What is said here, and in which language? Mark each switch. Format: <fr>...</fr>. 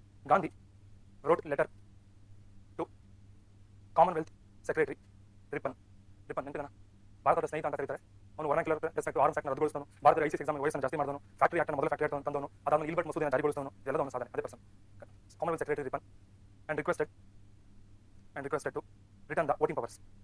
<en>Gandhi wrote letter to Commonwealth Secretary Ripon</en> <kn>ನೆನಪಿದಾನ? ಭಾರತದ ಸ್ನೇಹಿತ ಅಂತ ಕರೀತಾರೆ. ಅವನು ವರ್ನಾಕ್ಯುಲರ್ ರೆಸ್ಪೆಕ್ಟ್ ಆರ್ಮ್ಸ್ ಆಕ್ಟ್ ರದ್ದುಗೊಳಿಸಿದನು. ಭಾರತದ ICS ಎಕ್ಸಾಮ್ ವಯಸ್ಸನ್ನು ಜಾಸ್ತಿ ಮಾಡಿದನು. ಫ್ಯಾಕ್ಟರಿ ಆಕ್ಟ್ ಮೊದಲ ಫ್ಯಾಕ್ಟರಿ ಆಕ್ಟ್ ತಂದವನು. ಅದಾದ ಇಲ್ಬರ್ಟ್ ಮಸೂದೆಯನ್ನು ಜಾರಿಗೊಳಿಸಿದವನು. ಎಲ್ಲದೂ ಅವನ ಸಾಧನೆ. ಅದೇ</kn> <en>Person Commonwealth Secretary Ripon and requested to return the voting powers.</en>